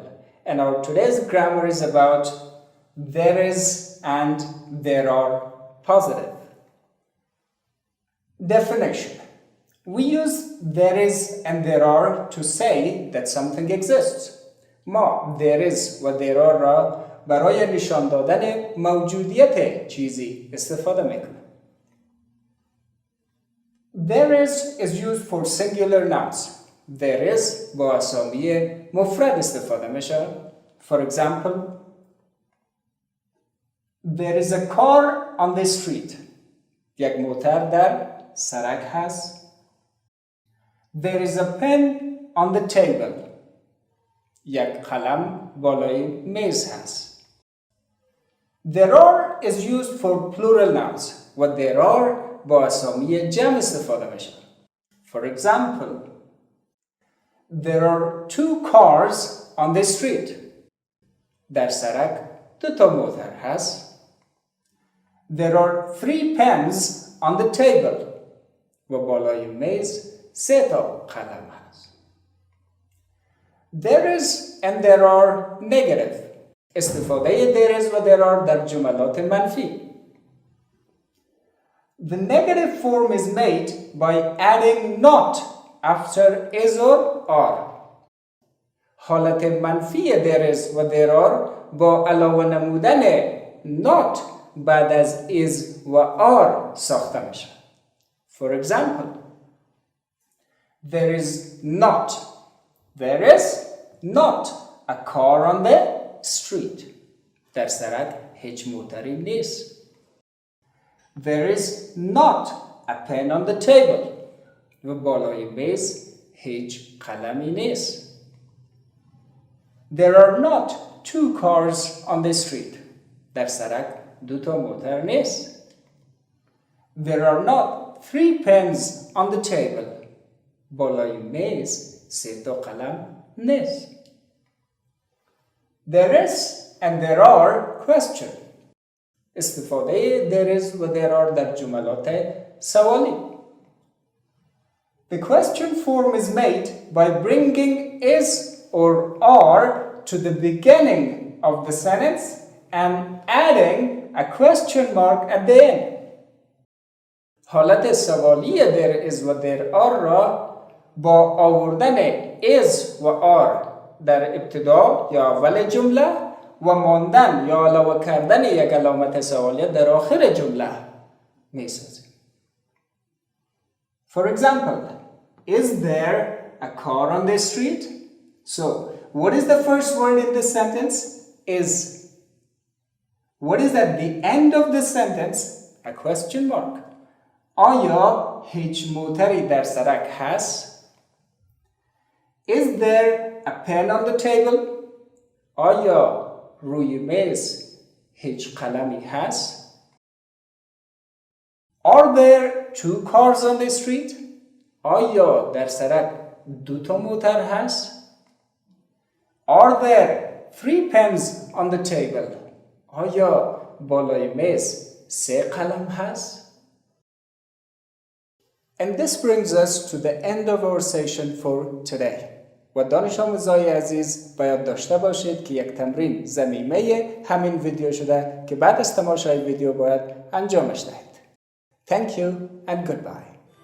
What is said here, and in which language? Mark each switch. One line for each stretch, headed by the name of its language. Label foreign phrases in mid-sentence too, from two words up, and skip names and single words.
English: And our today's grammar is about there is and there are positive. Definition. We use there is and there are to say that something exists.
Persian: ما
English: there is
Persian: و
English: there are
Persian: را برای نشان دادن موجودیت چیزی استفاده میکنیم.
English: There is used for singular nouns. There is
Persian: با اسامی مفرد استفاده میشه.
English: For example, there is a car on the street.
Persian: یک موتر در سرک هست.
English: There is a pen on the table.
Persian: یک قلم بالای میز هست.
English: There are is used for plural nouns.
Persian: و
English: there are
Persian: با اسامی جمع استفاده میشه.
English: For example, there are 2 cars on the street.
Persian: در سرک 2 تا موتر هست.
English: There are 3 pens on the table.
Persian: و بالای میز 3 تا قلم هست.
English: There is and there are negative.
Persian: استفاده
English: there is
Persian: و
English: there are
Persian: در جملات منفی.
English: The negative form is made by adding not after is or are.
Persian: حالت منفی
English: there is
Persian: و
English: there are
Persian: با علاوه نمودن not بعد از is و are ساخته میشه.
English: For example, there is not a car on the street.
Persian: در سرک هیچ موتری نیست.
English: There is not a pen on the table.
Persian: و بالای میز هیچ قلمی نیست.
English: There are not 2 cars on the street.
Persian: در سرک 2 تا موتر نیست.
English: There are not 3 pens on the table.
Persian: بالای میز 3 تا قلم نیست.
English: There is and there are question.
Persian: استفاده
English: there is
Persian: و
English: there are
Persian: در جملات سوالی.
English: The question form is made by bringing is or are to the beginning of the sentence and adding a question mark at the end.
Persian: حالت سوالی
English: there is
Persian: و
English: there are
Persian: را با آوردن is و are در ابتدا یا اول جمله و ماندن یا علاوه کردن یک علامت سوالیه در آخر جمله می سازیم.
English: For example, is there a car on the street? So, what is the first word in this sentence? Is. What is at the end of the sentence? A question mark.
Persian: آیا هیچ موتری در سرک هست؟
English: Is there a pen on the table?
Persian: آیا روی میز هیچ قلمی هست؟
English: Are there 2 cars on the street?
Persian: آیا در سرک 2 تا موتر هست؟
English: Are there 3 pens on the table?
Persian: آیا بالای میز 3 قلم هست؟
English: And this brings us to the end of our session for today.
Persian: و دانش آموزای عزیز باید داشته باشید که یک تمرین ضمیمه همین ویدیو شده که بعد از تماشای ویدیو باید انجامش دهید.
English: Thank you and goodbye.